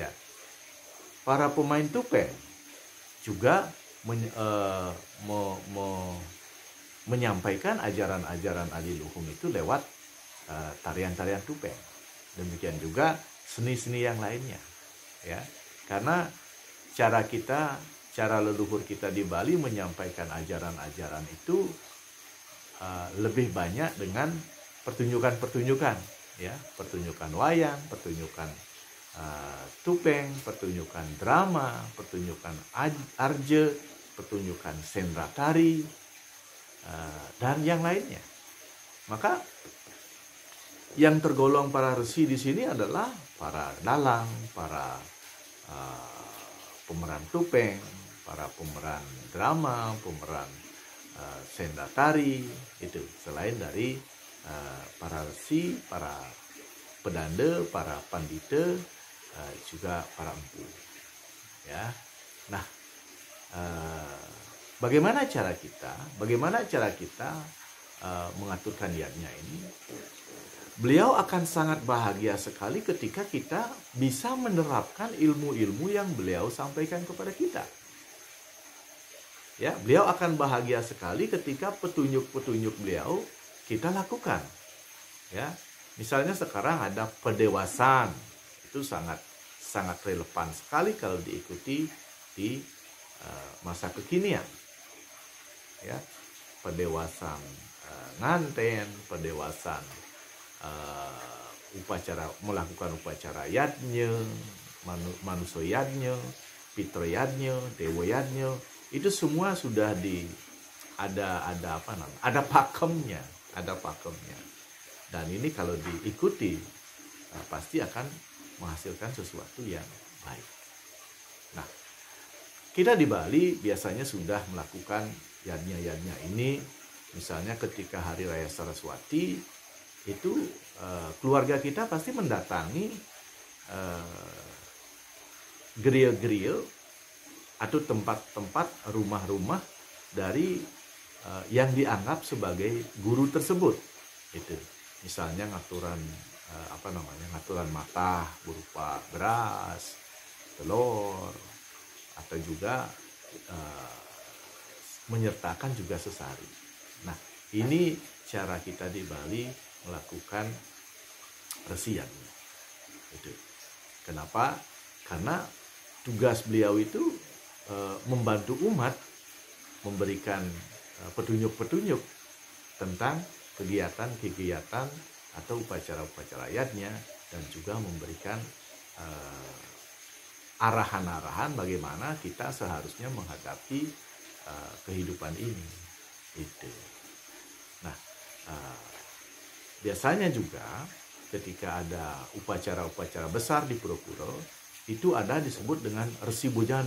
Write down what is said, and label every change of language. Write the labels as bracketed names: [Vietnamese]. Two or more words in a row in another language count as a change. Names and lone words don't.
[Indonesian] Para pemain tupeng juga menyampaikan ajaran-ajaran adiluhung itu lewat tarian-tarian tupeng. Demikian juga seni-seni yang lainnya. Ya. Karena cara leluhur kita di Bali menyampaikan ajaran-ajaran itu lebih banyak dengan pertunjukan-pertunjukan, ya, pertunjukan wayang, pertunjukan tupeng, pertunjukan drama, pertunjukan arja, pertunjukan sendra tari, dan yang lainnya. Maka yang tergolong para resi di sini adalah para dalang, para pemeran tupeng, para pemeran drama, pemeran sendra tari, itu selain dari para resi, para pedanda, para pandita, juga para empu. Ya. Nah, bagaimana cara kita mengaturkan yatnya ini? Beliau akan sangat bahagia sekali ketika kita bisa menerapkan ilmu-ilmu yang beliau sampaikan kepada kita. Ya, beliau akan bahagia sekali ketika petunjuk-petunjuk beliau kita lakukan. Ya, misalnya sekarang ada pedewasaan, itu sangat sangat relevan sekali kalau diikuti di masa kekinian. Ya, pedewasaan nganten, pedewasaan melakukan upacara yadnya, manusia yadnya, pitro yadnya, dewa yadnya, itu semua sudah ada apa namanya? Ada pakemnya. Dan ini kalau diikuti pasti akan menghasilkan sesuatu yang baik. Nah, kita di Bali biasanya sudah melakukan yadnya ini, misalnya ketika Hari Raya Saraswati, itu keluarga kita pasti mendatangi grill-grill atau tempat-tempat rumah-rumah dari yang dianggap sebagai guru tersebut. Itu misalnya [Balinese] ngaturan ngaturan matah [Indonesian] berupa beras, telur, atau juga menyertakan juga sesari. Nah, ini cara kita di Bali melakukan resian. Itu. Kenapa? Karena tugas beliau itu membantu umat, memberikan petunjuk-petunjuk tentang kegiatan-kegiatan atau upacara-upacara yadnya, dan juga memberikan arahan-arahan bagaimana kita seharusnya menghadapi kehidupan ini. Itu. Nah, biasanya juga ketika ada upacara-upacara besar di pura-pura, itu ada disebut dengan Resi Bojano.